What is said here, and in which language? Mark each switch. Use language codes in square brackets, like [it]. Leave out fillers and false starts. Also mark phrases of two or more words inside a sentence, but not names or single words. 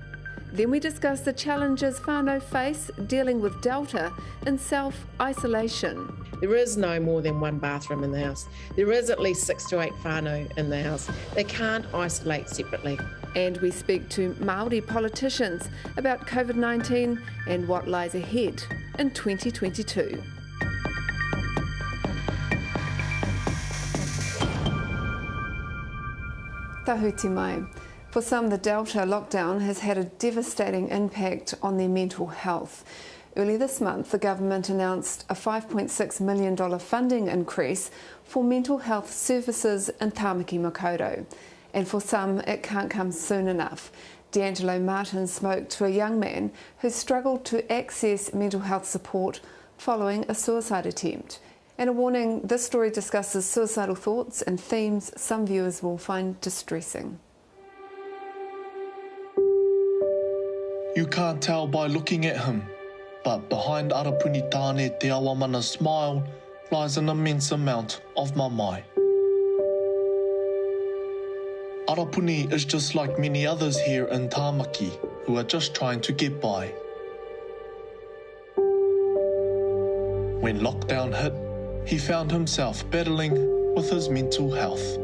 [en] Then we discuss the challenges Whanau face dealing with Delta in self-isolation. There is no more than one bathroom in the house. There is at least 6 to 8 whānau in the house. They can't isolate separately. And we speak to Maori politicians about COVID-19 and what lies ahead in 2022. [mi] Tahuti mai. [en] For some, the Delta lockdown has had a devastating impact on their mental health. Early this month, the government announced a $5.6 million funding increase for mental health services in Tāmaki Makaurau. And for some, it can't come soon enough. D'Angelo Martin spoke to a young man who struggled to access mental health support following a suicide attempt. And a warning, this story discusses suicidal thoughts and themes some viewers will find distressing. You can't tell by looking at him, but behind Arapuni tāne te awamana smile lies an immense amount of mamai. Arapuni is just like many others here in Tāmaki who are just trying to get by. When lockdown hit, he found himself battling with his mental health.